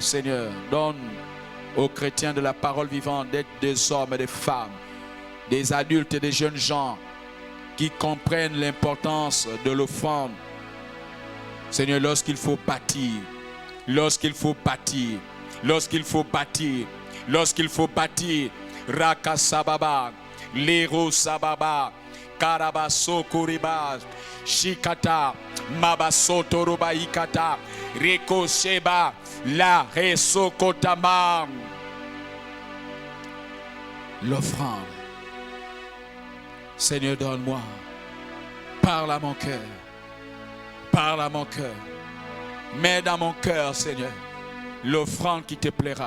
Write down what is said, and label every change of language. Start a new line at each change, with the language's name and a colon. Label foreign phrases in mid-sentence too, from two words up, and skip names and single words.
French: Seigneur, donne aux chrétiens de la parole vivante d'être des hommes et des femmes, des adultes et des jeunes gens qui comprennent l'importance de l'offrande. Seigneur, lorsqu'il faut bâtir, lorsqu'il faut bâtir, lorsqu'il faut bâtir, lorsqu'il faut bâtir, Rakasababa, Lero Sababa, Karabaso Koribas, Shikata, Mabaso Toroba Ikata, Reko Sheba, La Reso Kotamam. L'offrande. Seigneur, donne-moi. Parle à mon cœur. Parle à mon cœur. Mets dans mon cœur, Seigneur, l'offrande qui te plaira.